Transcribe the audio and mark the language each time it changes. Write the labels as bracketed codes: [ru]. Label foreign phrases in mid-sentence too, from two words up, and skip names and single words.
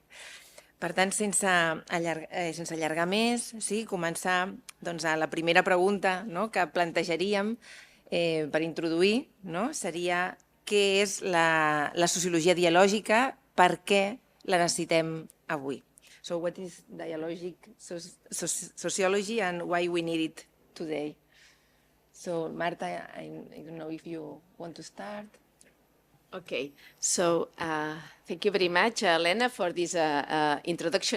[ca] Per tant, sense allargar més, començar a la primera pregunta que plantejaríem per introduir seria què és la sociologia dialògica, per què la necessitem avui. [en] So, what is dialogic sociology and why we need it today? So, Marta, I don't know if you want to start. Okay, so thank you very much, Lena, for this introduction.